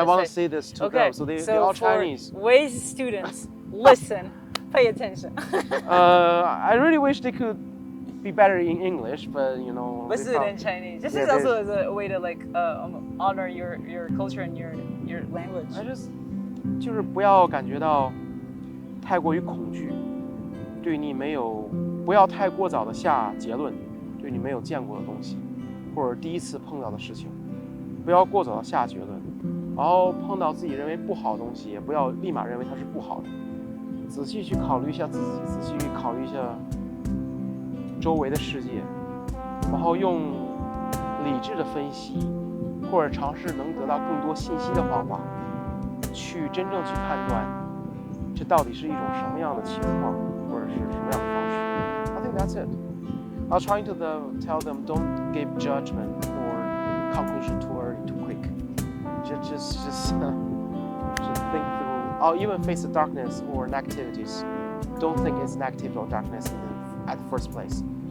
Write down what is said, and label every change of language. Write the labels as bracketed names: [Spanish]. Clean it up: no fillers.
[English] I want to say this to okay, them. So they're all Chinese. Ways students, listen, pay attention. I really wish they could be better in English, but you know. Let's do it in Chinese. This is also as a way to like honor your culture and your language. I just [Chinese] 就是不要感觉到太过于恐惧，对你没有不要太过早的下结论，对你没有见过的东西，或者第一次碰到的事情，不要过早的下结论，然后碰到自己认为不好的东西，也不要立马认为它是不好的，仔细去考虑一下自己，仔细去考虑一下周围的世界，然后用理智的分析，或者尝试能得到更多信息的方法，去真正去判断这到底是一种什么样的情况，或者是什么样的方式。 [English] I think that's it. I was trying to tell them don't give judgment or conclusion too early, too quick. Just think through. Or even face the darkness or negativities. Don't think it's negative or darkness at the first place.